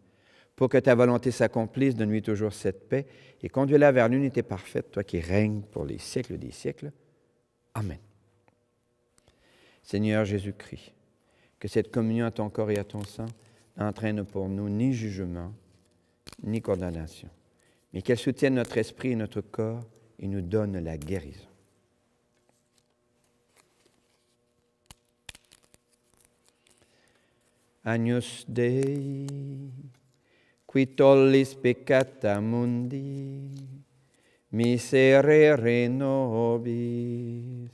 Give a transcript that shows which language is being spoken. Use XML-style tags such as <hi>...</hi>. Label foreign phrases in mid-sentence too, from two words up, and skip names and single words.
<fr>Pour que ta volonté s'accomplisse, donne-lui toujours cette paix et conduis-la vers l'unité parfaite, toi qui règnes pour les siècles des siècles. Amen. Seigneur Jésus-Christ, que cette communion à ton corps et à ton sang n'entraîne pour nous ni jugement, ni condamnation, mais qu'elle soutienne notre esprit et notre corps et nous donne la guérison.</fr> <la>Agnus Dei, qui tollis peccata mundi, miserere nobis.</la>